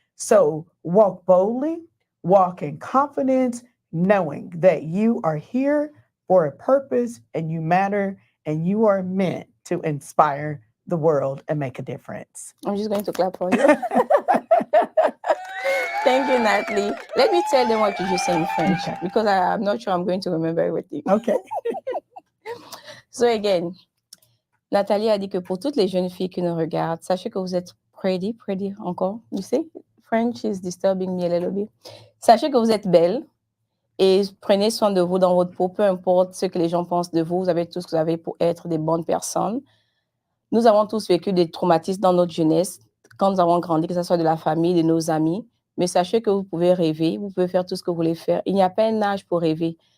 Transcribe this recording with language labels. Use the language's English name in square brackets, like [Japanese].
[English] So walk boldly, walk in confidence, knowing that you are here for a purpose and you matter, and you are meant to inspire the world and make a difference. I'm just going to clap for you. Thank you, Natalie. Let me tell them what you just said in French, Okay. because I'm not sure I'm going to remember everything. Okay. So again, [French] Nathalie a dit que pour toutes les jeunes filles qui nous regardent, sachez que vous êtes pretty encore. [English] You see, French is disturbing me a little bit. [French] Sachez que vous êtes belle et prenez soin de vous dans votre peau, peu importe ce que les gens pensent de vous. Vous avez tout ce que vous avez pour être des bonnes personnes. Nous avons tous vécu des traumatismes dans notre jeunesse, quand nous avons grandi, que ce soit de la famille, de nos amis. Mais sachez que vous pouvez rêver, vous pouvez faire tout ce que vous voulez faire. Il n'y a pas un âge pour rêver.